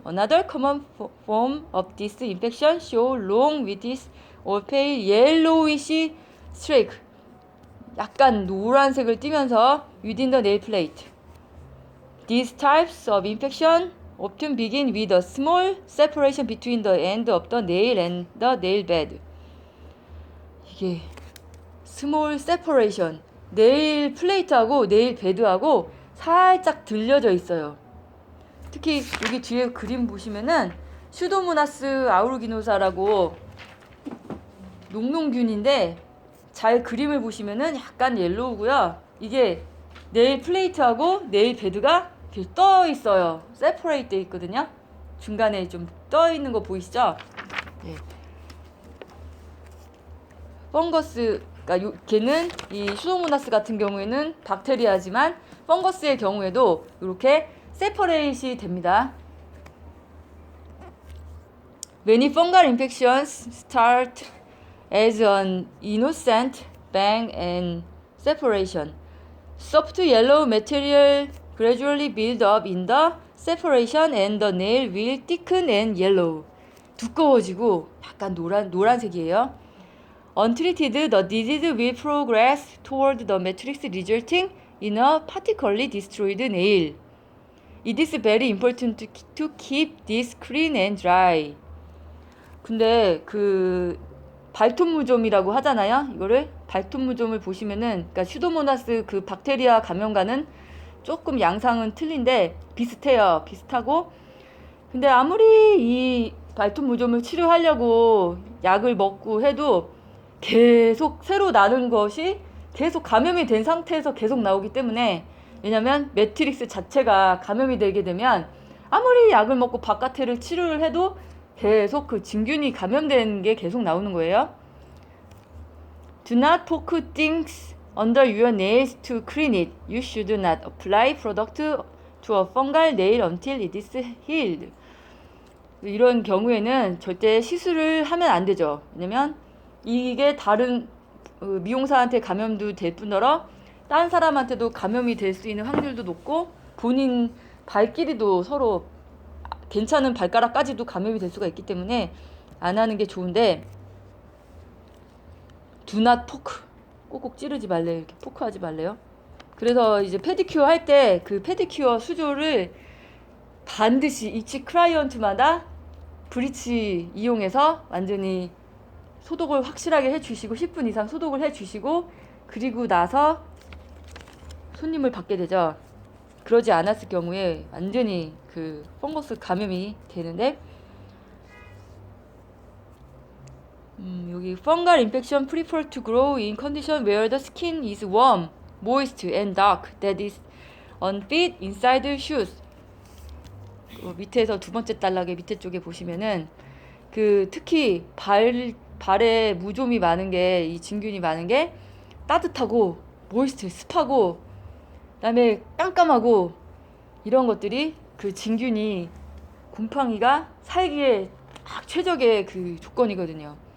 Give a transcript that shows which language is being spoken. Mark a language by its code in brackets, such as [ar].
[en] Another common form of this infection show long whitish or pale yellowish streak. [ko] 약간 노란색을 띠면서 [en] within the nail plate. These types of infection often begin with a small separation between the end of the nail and the nail bed. [ko] 이게 [en] small separation, [ko] 네일 플레이트하고 네일 베드하고 살짝 들려져 있어요. 특히 여기 뒤에 그림 보시면은 슈도모나스 아우르기노사라고 녹농균인데 잘 그림을 보시면은 약간 옐로우고요. 이게 네일 플레이트하고 네일 베드가 이렇게 떠 있어요. 세퍼레이트 돼 있거든요. 중간에 좀 떠 있는 거 보이시죠? 네. 펑거스, 그러니까 걔는 이 슈도모나스 같은 경우에는 박테리아지만 펑거스의 경우에도 이렇게 세퍼레이트이 됩니다. [en] Many fungal infections start as an innocent bang and separation. Soft yellow material gradually build up in the separation and the nail will thicken and yellow. [ko] 두꺼워지고 약간 노란색이에요. [en] Untreated, the disease will progress toward the matrix resulting in a partially destroyed nail. It is very important to keep this clean and dry. [ko] 근데 그 발톱무좀이라고 하잖아요. 이거를 발톱무좀을 보시면은 그러니까 슈도모나스 그 박테리아 감염과는 조금 양상은 틀린데 비슷해요. 비슷하고 근데 아무리 이 발톱무좀을 치료하려고 약을 먹고 해도 계속 새로 나는 것이 계속 감염이 된 상태에서 계속 나오기 때문에 왜냐면 매트릭스 자체가 감염이 되게 되면 아무리 약을 먹고 바깥에를 치료를 해도 계속 그 진균이 감염된 게 계속 나오는 거예요. [en] Do not poke things under your nails to clean it. You should not apply product to a fungal nail until it is healed. [ko] 이런 경우에는 절대 시술을 하면 안 되죠. 왜냐면 이게 다른 미용사한테 감염도 될 뿐더러 다른 사람한테도 감염이 될 수 있는 확률도 높고 본인 발끼리도 서로 괜찮은 발가락까지도 감염이 될 수가 있기 때문에 안 하는 게 좋은데 [en] do not poke [ko] 꼭꼭 찌르지 말래요. 이렇게 포크하지 말래요. 그래서 이제 페디큐어 할 때 그 페디큐어 수조를 반드시 each 클라이언트마다 브리치 이용해서 완전히 소독을 확실하게 해주시고 10분 이상 소독을 해주시고 그리고 나서 손님을 받게 되죠. 그러지 않았을 경우에 완전히 그 펑거스 감염이 되는데 여기 [en] fungal infection prefer to grow in condition where the skin is warm, moist and dark that is unfit inside shoes. [ko] 밑에서 두 번째 단락의 밑에 쪽에 보시면은 그 특히 발에 무좀이 많은 게 이 진균이 많은 게 따뜻하고 모이스트 습하고 그다음에 깜깜하고 이런 것들이 그 진균이 곰팡이가 살기에 딱 최적의 그 조건이거든요.